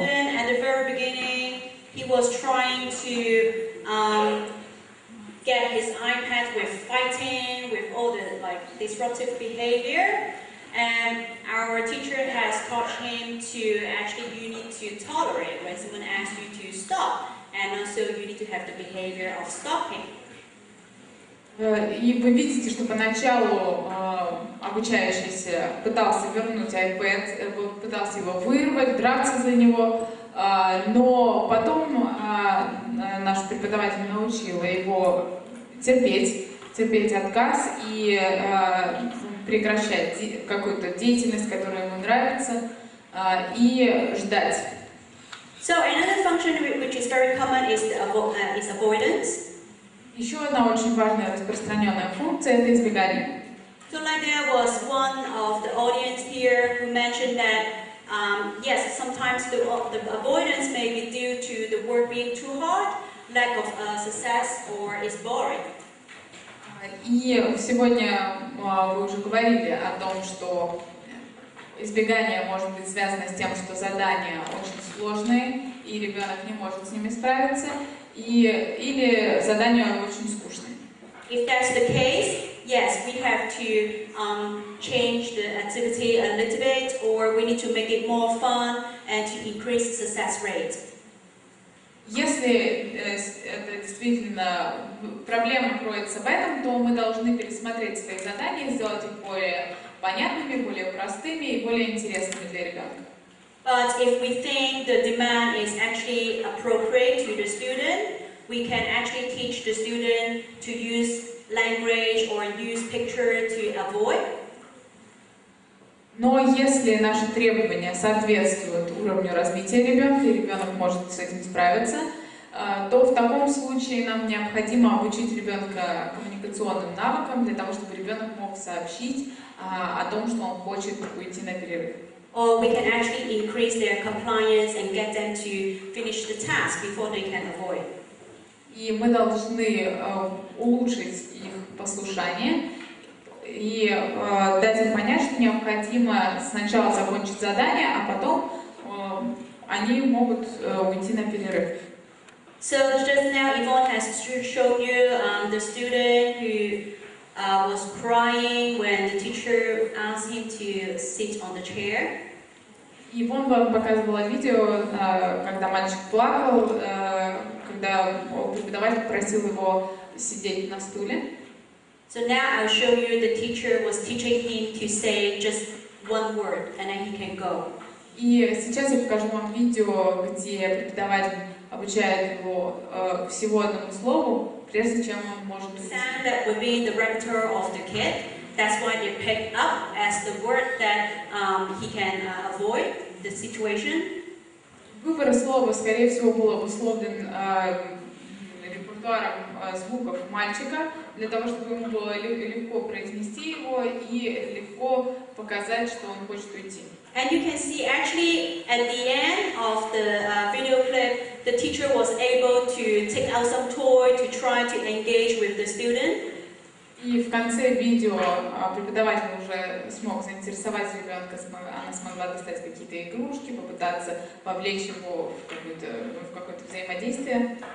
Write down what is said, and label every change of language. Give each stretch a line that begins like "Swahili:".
English: Then at the very beginning, he was trying to get his iPad with fighting, with all the disruptive behavior, and our teacher has taught him to actually you need to tolerate when someone asks you to stop, and also you need to have the behavior of stopping.
Russian: И вы видите, что поначалу обучающийся пытался вернуть iPad, пытался его вырвать, драться за него, но потом наш преподаватель научила его терпеть отказ и прекращать какую-то деятельность, которая ему нравится, и ждать.
English: So another function which is very common is avoidance.
Russian: Еще одна очень важная распространенная функция – это избегание.
English: So like there was one of the audience here who mentioned that yes, sometimes the avoidance may be due to the work being too hard, lack of success, or is boring.
Russian: И сегодня вы уже говорили о том, что избегание может быть связано с тем, что задания очень сложные, и ребенок не может с ними справиться, или задания очень скучные.
English: If that's the case, yes, we have to change the activity a little bit, or we need to make it more fun and to increase the success rate.
Russian: Если это действительно проблема кроется в этом, то мы должны пересмотреть свои задания, сделать их более понятными, более простыми и более интересными для ребенка.
English: But if we think the demand is actually appropriate to the student, we can actually teach the student to use language or use picture to avoid.
Russian: Но если наши требования соответствуют уровню развития ребенка, и ребенок может с этим справиться, то в таком случае нам необходимо обучить ребенка коммуникационным навыкам для того, чтобы ребенок мог сообщить о том, что он хочет уйти на перерыв.
English: Or we can actually increase their compliance and get them to finish the task before they can avoid.
Russian: И мы должны улучшить их послушание и дать им понять, что необходимо сначала закончить задание, а потом они могут уйти на перерыв.
English: So just now, Yvonne has shown you the student who was crying when the teacher asked him to sit on the chair.
Russian: И Вон вам показывала видео, когда мальчик плакал, когда преподаватель просил его сидеть на стуле.
English: So now I'll show you the teacher was teaching him to say just one word, and then he can go.
Russian: И сейчас я покажу вам видео, где преподаватель обучает его всего одному слову, прежде чем он может уйти.
English: Sound that would be the repertoire of the kid. That's why they pick up as the word that he can avoid the situation.
Russian: Выбор слова, скорее всего, был обусловлен репертуаром звуков мальчика, для того, чтобы ему было легко произнести его и легко показать, что он хочет уйти.
English: And you can see actually at the end of the video clip, the teacher was able to take out some toy to try to engage with the student.
Russian: И в конце видео преподаватель уже смог заинтересовать ребенка, она смогла достать какие-то игрушки, попытаться вовлечь его в какое-то взаимодействие.